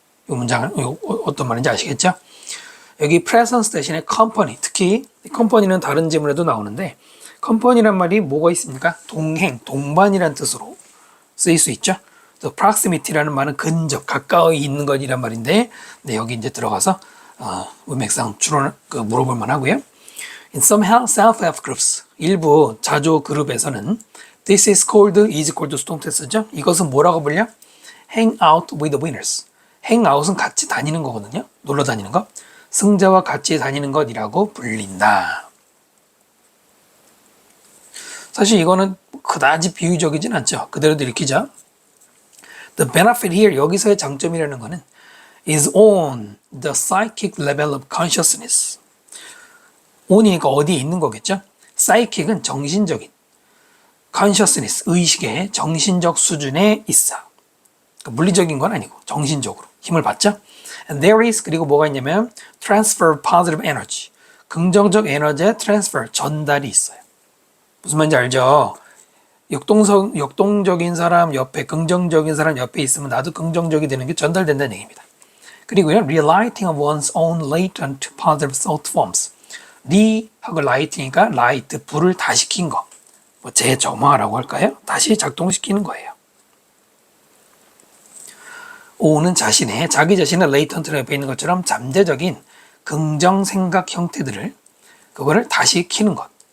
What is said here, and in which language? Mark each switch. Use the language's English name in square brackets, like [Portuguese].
[Korean] 이 문장은 어떤 말인지 아시겠죠? 여기 presence 대신에 company 특히 company는 다른 지문에도 나오는데 company란 말이 뭐가 있습니까? 동행, 동반이란 뜻으로 쓰일 수 있죠. proximity라는 말은 근접, 가까이 있는 것이란 말인데 네, 여기 이제 들어가서 문맥상 주로 물어볼 만하고요. [English] In some self-help groups, [Korean] 일부 자조 그룹에서는 [English] this is called, is called [Korean] 수동태쓰죠. 이것은 뭐라고 불려? [English] hang out with the winners. [Korean] hang out은 같이 다니는 거거든요. 놀러 다니는 거. 승자와 같이 다니는 것이라고 불린다. 사실 이거는 그다지 비유적이진 않죠. 그대로도 읽히죠. [English] The benefit here, [Korean] 여기서의 장점이라는 거는 [English] is on the psychic level of consciousness. [Korean] on이니까 어디에 있는 거겠죠? psychic은 정신적인, consciousness, 의식의 정신적 수준에 있어. 그러니까 물리적인 건 아니고 정신적으로 힘을 받죠? [English] And there is, [Korean] 그리고 뭐가 있냐면 [English] transfer of positive energy. [Korean] 긍정적 에너지의 transfer, 전달이 있어요. 무슨 말인지 알죠? 역동적인 사람 옆에, 긍정적인 사람 옆에 있으면 나도 긍정적이 되는 게 전달된다는 얘기입니다. 그리고요, [English] relighting of one's own latent positive thought forms. [Korean] 리하고 light이니까 light, 불을 다시 킨 거. 뭐 재점화라고 할까요? 다시 작동시키는 거예요. O는 자기 자신의 latent 옆에 있는 것처럼 잠재적인 긍정 생각 형태들을 그거를 다시 키는 것.